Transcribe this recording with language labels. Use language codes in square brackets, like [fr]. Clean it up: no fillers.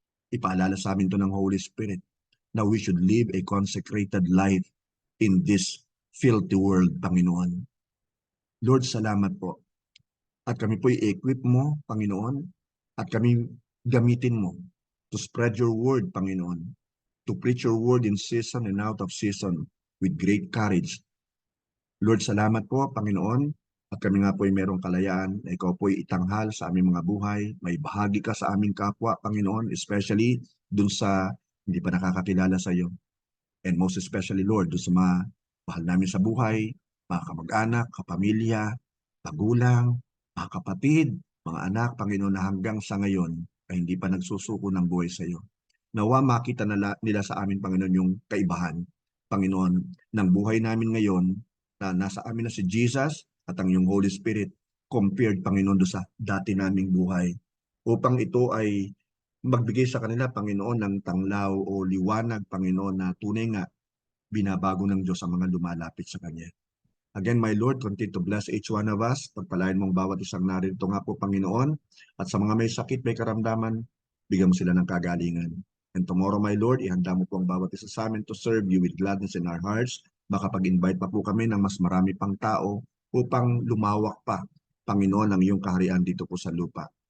[tl] Ipaalala sa amin to ng [en] Holy Spirit na we should live a consecrated life in this filthy world, Panginoon. [tl] Lord, salamat po. At kami po i-equip mo, Panginoon, at kami gamitin mo [en] to spread your word, Panginoon, to preach your word in season and out of season with great courage. [tl] Lord, salamat po, Panginoon, at kami nga po ay merong kalayaan na ikaw po ay itanghal sa aming mga buhay. May bahagi ka sa aming kapwa, Panginoon, especially dun sa hindi pa nakakakilala sa iyo. [en] And most especially, [tl] Lord, dun sa mga mahal namin sa buhay, mga kamag-anak, kapamilya, magulang, mga kapatid, mga anak, Panginoon, na hanggang sa ngayon ay hindi pa nagsusuko ng buhay sa iyo. Nawa makita nila sa amin, Panginoon, yung kaibahan, Panginoon, ng buhay namin ngayon na nasa amin na si Jesus at ang iyong Holy Spirit compared, Panginoon, do sa dati naming buhay. Upang ito ay magbigay sa kanila, Panginoon, ng tanglaw o liwanag, Panginoon, na tunay nga binabago ng Diyos ang mga lumalapit sa Kanya. [en] Again, my Lord, continue to bless each one of us. [tl] Pagpalain mong bawat isang narito nga po, Panginoon. At sa mga may sakit, may karamdaman, bigyan mo sila ng kagalingan. [en] And tomorrow, my Lord, [tl] ihanda mo po ang bawat isa sa amin [en] to serve you with gladness in our hearts. [tl] Makapag-invite pa po kami ng mas marami pang tao upang lumawak pa, Panginoon, ang iyong kaharian dito po sa lupa.